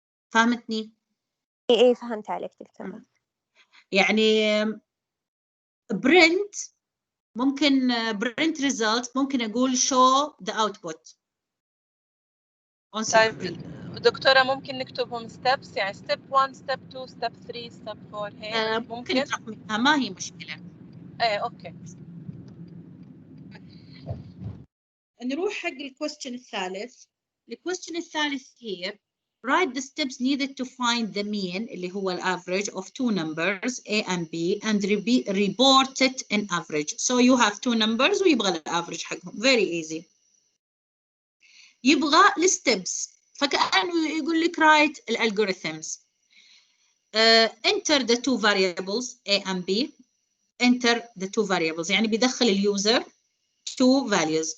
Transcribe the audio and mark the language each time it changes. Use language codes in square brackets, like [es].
[ar] فهمتني؟ ايه فهمت عليك دكتورة. يعني برنت ممكن برنت ريزلت ممكن أقول [en] show the output on screen. [ar] دكتورة ممكن نكتبهم steps، يعني [en] step 1 step 2 step 3 step 4 [ar] هيك ممكن ترقميها ما هي مشكلة. اوكي. نروح حق الكويستشن الثالث. الكويستشن الثالث [en] here write the steps needed to find the mean [ar] اللي هو [en] average of two numbers A and B and report it in average. So you have two numbers [ar] ويبغى الافريج حقهم. [en] Very easy. [ar] يبغى الستبس، فكأنه يقول لك write الالجوريثمز. [en] enter the two variables A and B. enter the two variables [ar] يعني بيدخل اليوزر [en] two values.